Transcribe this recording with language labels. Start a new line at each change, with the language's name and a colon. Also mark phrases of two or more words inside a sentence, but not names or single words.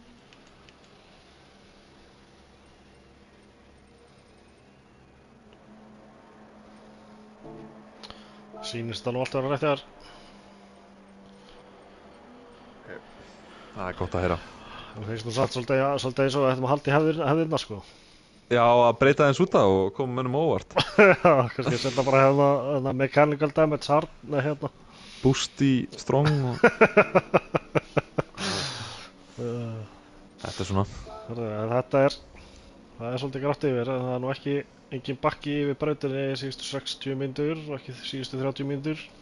Icelandic: Sýnist það nú allt að vera rétt þér. Það er gott að heyra. Það finnst nú satt svolítið eins og ættum að halda í hefðirna sko. Já, að breyta þeins út af og koma mönnum á óvart. Já, kannski setja bara hérna
English: mechanical damage hard,
Icelandic: nei hérna. Boosty, strong og... Þetta er svona. Það er svolítið grátt yfir, en það er nú engin bakki yfir brautinni síðustu 60 mínútur og ekki síðustu 30 mínútur.